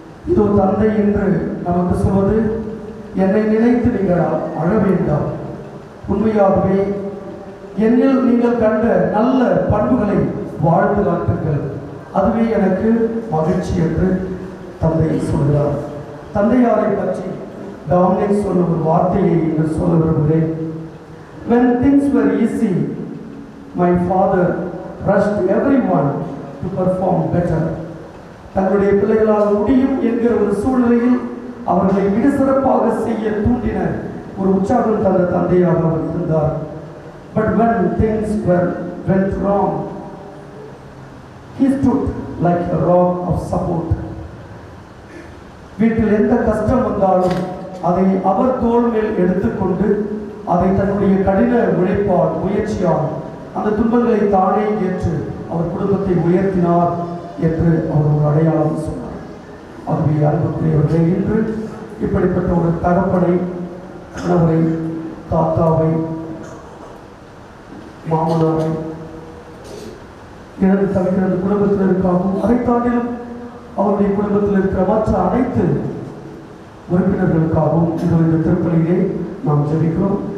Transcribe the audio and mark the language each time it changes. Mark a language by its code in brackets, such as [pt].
[ta] இதோ தந்தை என்று நமக்கு சொல்வது, என்னை நினைத்து நீங்கள் அழ வேண்டாம், உண்மையாகவே என்னில் நீங்கள் கண்ட நல்ல பண்புகளை வாழ்ந்து காட்டுங்கள், அதுவே எனக்கு மகிழ்ச்சி என்று தந்தை சொல்கிறார். தந்தையாரை பற்றி டாமினிக் சொல்லும் ஒரு வார்த்தையை இன்று சொல்ல விரும்புகிறேன். [en] When things were easy, my father rushed everyone to perform better. [ta] தங்களுடைய பிள்ளைகளால் முடியும் என்கிற ஒரு சூழ்நிலையில் அவர்களை மிக சிறப்பாக செய்ய தூண்டின ஒரு உற்சாகம் தந்த தந்தையாக அவர் இருந்தார். [en] But when things went wrong, he stood like a rock of support. [ta] வீட்டில் எந்த கஷ்டம் வந்தாலும் அதை அவர் தோள் மேல் எடுத்துக்கொண்டு அதை தன்னுடைய கடின உழைப்பால் முயற்சியால் அந்த துன்பங்களை தானே ஏற்று அவர் குடும்பத்தை உயர்த்தினார் என்று அவர் ஒரு அடையாளம் சொன்னார். ஆகவே அன்புக்குரியவர்களே, இன்று இப்படிப்பட்ட ஒரு தகப்பனை, கணவரை, தாத்தாவை, மாமனாரை இழந்து தவிக்கிற அந்த குடும்பத்தினருக்காகவும், அதை தாண்டிலும் அவருடைய குடும்பத்தில் இருக்கிற மற்ற அனைத்து உறுப்பினர்களுக்காகவும் இந்த திருப்பலியிலே நாம் ஜெபிக்கிறோம்.